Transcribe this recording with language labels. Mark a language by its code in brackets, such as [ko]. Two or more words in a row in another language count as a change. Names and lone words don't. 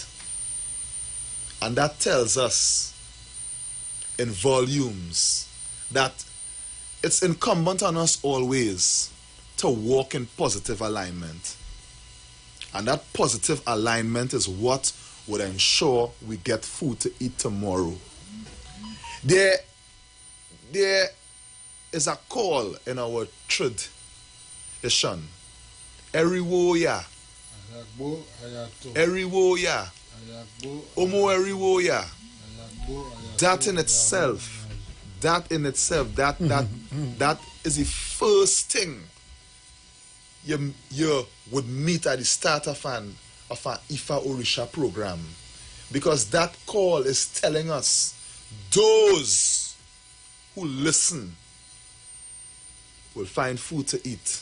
[en] And that tells us in volumes that it's incumbent on us always to walk in positive alignment. And that positive alignment is what would ensure we get food to eat tomorrow. There is a call in our tradition. [yo] Eriwoya. Eriwoya. Omo Eriwoya. [en] That in itself, that is the first thing you would meet at the start of an Ifa Orisha program. Because that call is telling us those who listen will find food to eat.